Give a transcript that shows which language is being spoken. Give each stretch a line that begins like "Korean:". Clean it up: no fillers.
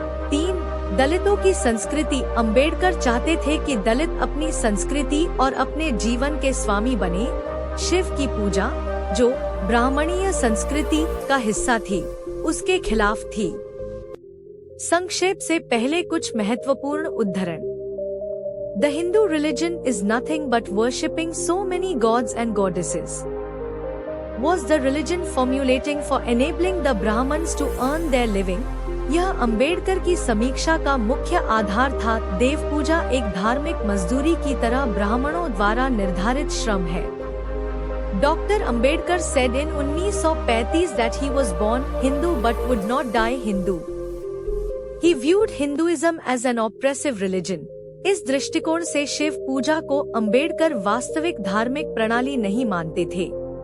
Hindi: 3 दलितों की संस्कृति। अंबेडकर चाहते थे कि दलित अपनी संस्कृति और अपने जीवन के स्वामी बने। शिव की पूजा, जो ब्राह्मणीय संस्कृति का हिस्सा थी, उसके खिलाफ थी। संक्षेप से पहले कुछ महत्वपूर्ण उद्धरण।
English: The Hindu religion is nothing but worshipping so many gods and goddesses. Was the religion formulating for enabling the Brahmins to earn their living?
Hindi: यह अंबेडकर की समीक्षा का मुख्य आधार था। देव पूजा एक धार्मिक मजदूरी की तरह ब्राह्मणों द्वारा निर्धारित श्रम है।
English: Dr. Ambedkar said in 1935 that he was born Hindu but would not die Hindu. He viewed Hinduism as an oppressive religion.
Hindi: इस दृष्टिकोण से शिव पूजा को अंबेडकर वास्तविक धार्मिक प्रणाली नहीं मानते थे।